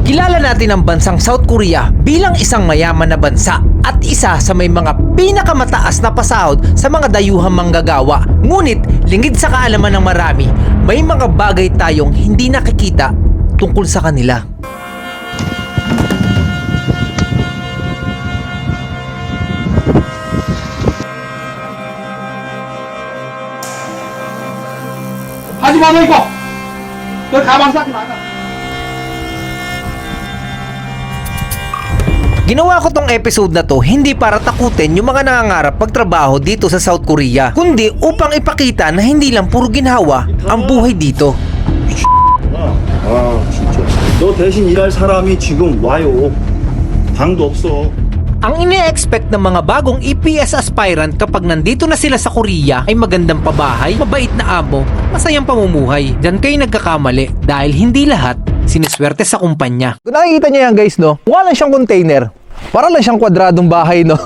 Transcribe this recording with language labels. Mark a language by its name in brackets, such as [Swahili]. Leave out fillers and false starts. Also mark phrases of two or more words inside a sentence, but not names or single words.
[Filipino] Kilala natin ang bansang South Korea bilang isang mayaman na bansa at isa sa may mga pinakamataas na pasahod sa mga dayuhang manggagawa. Ngunit lingid sa kaalaman ng marami, may mga bagay tayong hindi nakikita tungkol sa kanila. [Korean] 하지 마, 너 이거! 너 가방 싸지 마. [Filipino] Ginawa ko tong episode na to hindi para takutin yung mga nangangarap pagtrabaho dito sa South Korea, kundi upang ipakita na hindi lang puro ginhawa ang buhay dito. [Korean] 아 진짜 너 대신 일할 사람이 지금 와요. 방도 없어. [Filipino] Ang ine-expect ng mga bagong EPS aspirant kapag nandito na sila sa Korea ay magandang pabahay, mabait na amo, masayang pamumuhay. Diyan kayo nagkakamali dahil hindi lahat siniswerte sa kumpanya. Kung nakikita niyo yan guys, no? Mukha lang siyang container. Para lang siyang kwadradong bahay, no?